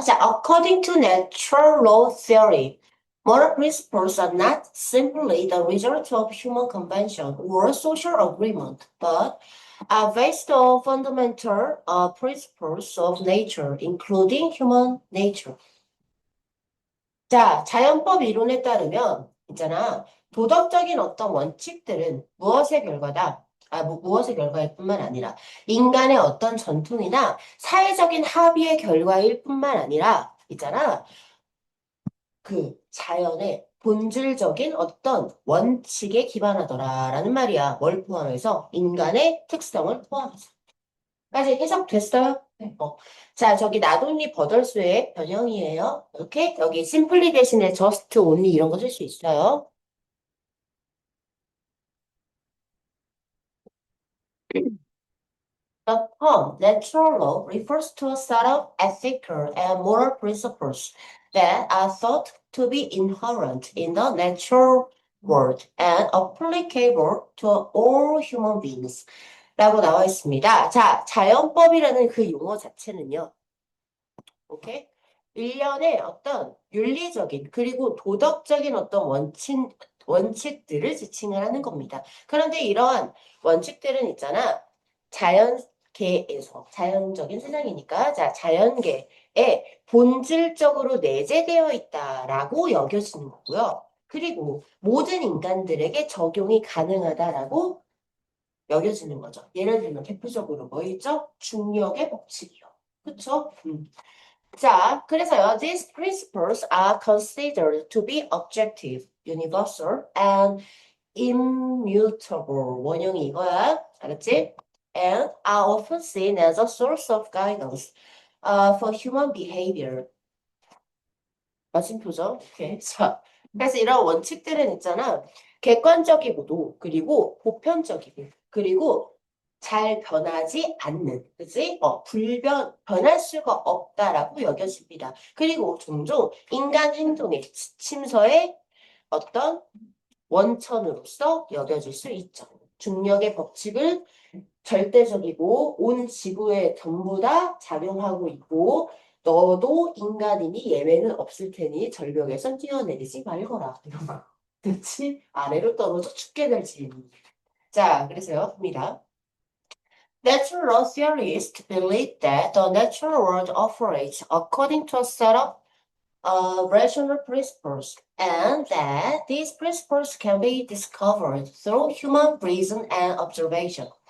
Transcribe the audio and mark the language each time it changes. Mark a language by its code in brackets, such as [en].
[ko] 자, according to natural law theory, moral principles are not simply the result of human convention or social agreement, but are based on fundamental principles of nature, including human nature. 자, 자연법 이론에 따르면 있잖아. 도덕적인 어떤 원칙들은 무엇의 결과다? 무엇의 결과일 뿐만 아니라 인간의 어떤 전통이나 사회적인 합의의 결과일 뿐만 아니라 있잖아. 그 자연의 본질적인 어떤 원칙에 기반하더라라는 말이야. 뭘 포함해서? 인간의 특성을 포함해서. 까지 해석됐어요? 네. 자, 저기 나돈니 버덜스의 변형이에요. 이렇게 여기 심플리 대신에 just, only 이런 거 쓸 수 있어요. [en] The term natural law refers to a set of ethical and moral principles that are thought to be inherent in the natural world and applicable to all human beings. [ko] 라고 나와 있습니다. 자, 자연법이라는 그 용어 자체는요. 오케이? 일련의 어떤 윤리적인 그리고 도덕적인 어떤 원칙들을 지칭을 하는 겁니다. 그런데 이러한 원칙들은 있잖아. 자연계에서, 자연적인 세상이니까, 자, 자연계에 본질적으로 내재되어 있다라고 여겨지는 거고요. 그리고 모든 인간들에게 적용이 가능하다라고 여겨지는 거죠. 예를 들면 대표적으로 뭐 있죠? 중력의 법칙이요. 그쵸? 자, 그래서요, [en] these principles are considered to be objective, universal, and immutable. [ko] 원형이 이거야. 알았지? [en] And are often seen as a source of guidance for human behavior. [ko] 맞춤표죠? 오케이. 자, 그래서 이런 원칙들은 있잖아. 객관적이고도, 그리고 보편적이고, 그리고 잘 변하지 않는, 그지? 변할 수가 없다라고 여겨집니다. 그리고 종종 인간 행동의 지침서의 어떤 원천으로서 여겨질 수 있죠. 중력의 법칙은 절대적이고 온 지구에 전부 다 작용하고 있고 너도 인간이니 예외는 없을 테니 절벽에서 뛰어내리지 말거라. 이런 거. 그렇지? 아래로 떨어져 죽게 될지. 자, 그래서요. 봅니다. [en] Natural law theorists believe that the natural world operates according to a set of rational principles, and that these principles can be discovered through human reason and observation.